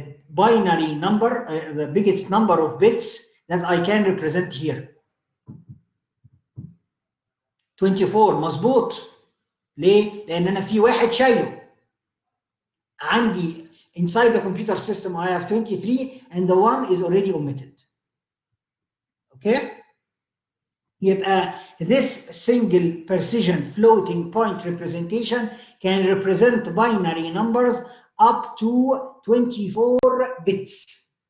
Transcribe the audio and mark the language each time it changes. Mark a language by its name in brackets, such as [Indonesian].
[English] binary number, the biggest number of bits that I can represent here. [Arabic] 24 مظبوط. ليه؟ لأن أنا في واحد شايله. عندي [English] inside the computer system I have 23 and the one is already omitted. Okay? [Arabic] يبقى [English] this single precision floating point representation can represent binary numbers up to 24 bits.